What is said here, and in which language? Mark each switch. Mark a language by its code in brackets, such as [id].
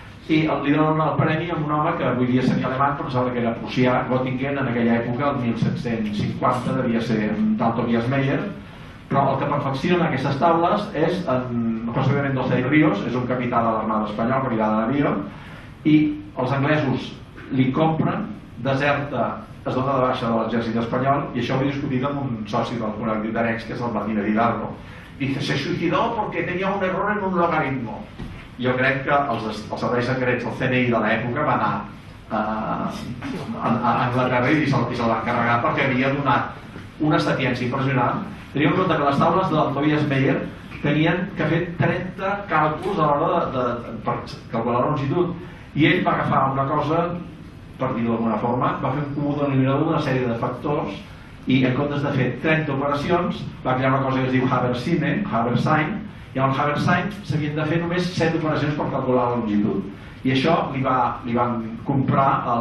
[ca] I li donen el premi a un home que avui dia seria alemany, però sembla que era prussià, Göttingen, en aquella època, el 1750, devia ser tal Tobias Meyer, però el que perfecciona aquestes taules és José Mendoza y Ríos, és un capità de l'Armada Espanyola, capità de navío, i els anglesos li compren, deserta, es dona de baixa de l'exèrcit espanyol, i això ho he discutit amb un soci del Col·lectiu d'Arenys, que és el Martínez Hidalgo. [es] Dice: se suicidó porque tenía un error en un logaritmo. [ca] Jo crec que els serveis secrets del CNI de l'època van anar a Anglaterra i se'l van carregar perquè havia donat una sapiència impressionant. Teniu en compte que les taules del Tobias Meyer tenien que fer 30 càlculs a l'hora per calcular la longitud, i ell va agafar una cosa, per dir-ho d'alguna forma, va fer un comú denominador d'una sèrie de factors, i en comptes de fer 30 operacions va crear una cosa que es diu Haber-Sein, i amb el Haber-Sein s'havien de fer només 7 operacions per calcular la longitud, i això li van comprar